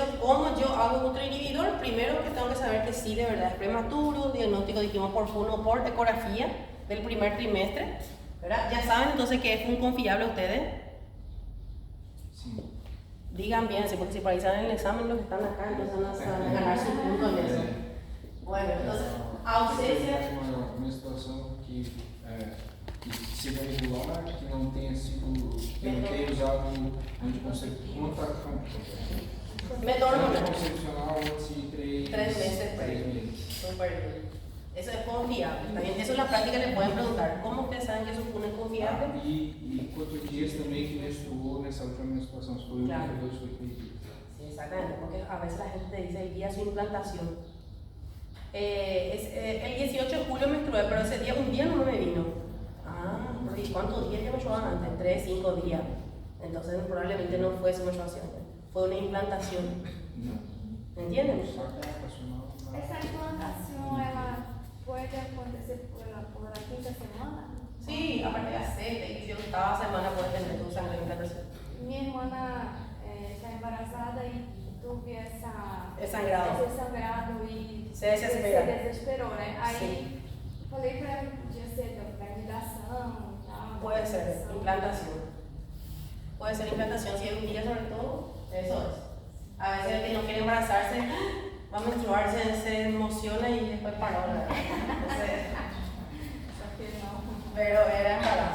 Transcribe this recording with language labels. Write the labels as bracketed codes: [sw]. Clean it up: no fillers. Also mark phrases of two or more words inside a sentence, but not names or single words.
[es] ¿Cómo yo hago un útero inhibidor? Primero que tengo que saber que sí, de verdad es prematuro, diagnóstico dijimos por FUN o por ecografía del primer trimestre, ¿verdad? Ya saben entonces que es FUN confiable ustedes. Sí. Digan bien, porque si por ahí salen el examen los que están acá, entonces van a ganar su punto en eso. Bueno, entonces, [pt] ausência. Uma situação que seja regular, que não tenha sido, que não tenha usado Método anticoncepcional antes de [es] 3 meses. Súper bien. Eso es confiable. También eso en la práctica le pueden preguntar, ¿cómo ustedes saben que su FUN es confiable? [pt] E quantos dias também que menstruou nessa última menstruação, se foi [es] Claro. [pt] 1 ou 2 foi 3 dias. [es] Sí, exactamente, porque a veces la gente te dice el día de su implantación. El 18 de julio menstrué, pero ese día, un día no me vino. ¿Y cuántos días ya menstruaban antes? 3, 5 días. Entonces probablemente no fue su menstruación, fue una implantación. [pt] Não. [es] ¿Entienden? [pt] Só que é racional. Essa implantação, ela pode acontecer [es] por la [pt] quinta semana? [es] Sí, a partir de la 7 y 8ª semana puedes tener tu sangre de implantación. [pt] Minha irmã está embarazada e tuve esse sangrado e se desesperou, né? Aí [es] sí. [pt] falei pra ela que podia ser da validação e tal. [es] Puede ser implantación. Puede ser implantación si es un día sobre todo, eso es. A veces el que no quiere embarazarse va a menstruar, se emociona y después paró, ¿verdad? Entonces, pero era embarazo.